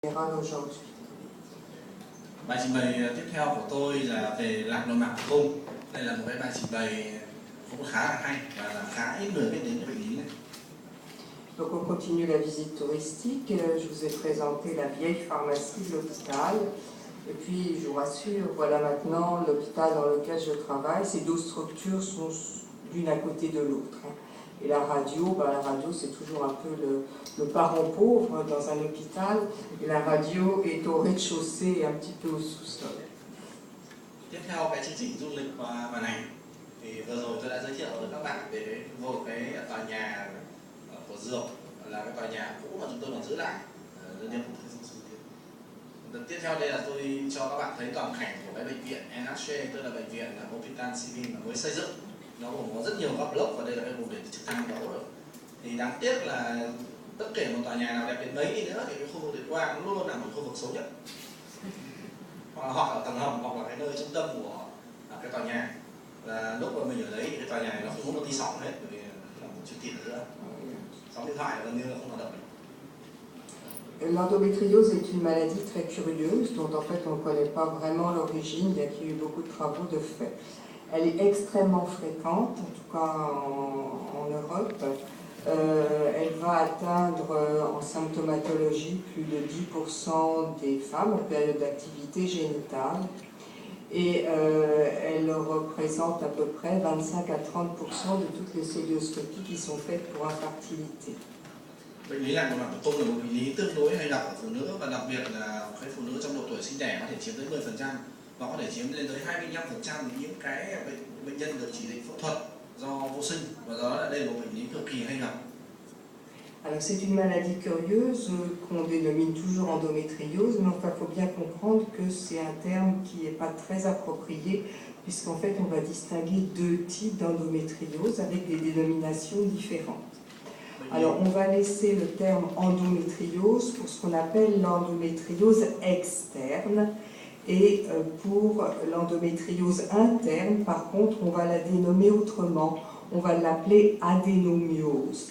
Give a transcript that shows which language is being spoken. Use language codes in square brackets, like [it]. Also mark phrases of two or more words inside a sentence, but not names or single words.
[fr] aujourd'hui. [vi] Bài trình bày tiếp theo của tôi là về lạc nội mạc tử cung. Đây là một cái bài trình bày cũng khá là hay và là khá ít người biết đến cái bệnh lý này. [fr] Donc on continue la visite touristique. Je vous ai présenté la vieille pharmacie de l'hôpital. Et puis, je vous rassure, voilà maintenant l'hôpital dans lequel je travaille. Ces deux structures sont l'une à côté de l'autre. Et la radio c'est toujours un peu le parent pauvre dans un hôpital. Et la radio est au rez-de-chaussée et un petit peu au sous-sol. [vi] Tiếp theo cái chương trình du lịch và này thì vừa rồi tôi đã giới thiệu với các bạn về một cái tòa nhà của Dược, là cái tòa nhà cũ mà chúng tôi còn giữ lại. Tiếp theo đây là tôi cho các bạn thấy toàn cảnh của cái bệnh viện NHC, tức là bệnh viện Hospital Civil mà mới xây dựng. Nó gồm có rất nhiều các block và đây là cái vùng để trực thăng đấu rồi. Thì đáng tiếc là bất kể một tòa nhà nào đẹp đến mấy đi nữa thì cái khu vực Tuyệt Quang nó luôn là một khu vực xấu nhất. Hoặc là tầng hầm, hoặc là cái nơi trung tâm của cái tòa nhà. Và lúc mà mình ở đấy thì cái tòa nhà này nó không có tí sóng hết, bởi vì là một chữ tiền nữa. Sóng điện thoại gần như là không hoạt động. [fr] L'endométriose est une maladie très curieuse dont en fait on ne connaît pas vraiment l'origine, bien qu'il y ait eu beaucoup de travaux de fait. Elle est extrêmement fréquente, en tout cas en Europe. Elle va atteindre en symptomatologie plus de 10% des femmes en période d'activité génitale. Et elle représente à peu près 25 à 30% de toutes les célioscopies qui sont faites pour infertilité. [vi] Bệnh lý lạc nội mạc tử cung là một bệnh lý tương đối hay gặp ở phụ nữ, và đặc biệt là cái phụ nữ trong độ tuổi sinh đẻ có thể chiếm tới 10% và có thể chiếm lên tới 25% những cái bệnh nhân được chỉ định phẫu thuật do vô sinh, và do đó là đây là một bệnh lý cực kỳ hay gặp. [fr] Alors c'est une maladie curieuse qu'on dénomine toujours endométriose, mais enfin il faut bien comprendre que c'est un terme qui n'est pas très approprié, puisqu'en fait on va distinguer deux types d'endométriose avec des dénominations différentes. Alors on va laisser le terme endométriose pour ce qu'on appelle l'endométriose externe, et pour l'endométriose interne, par contre, on va la dénommer autrement, on va l'appeler adénomiose.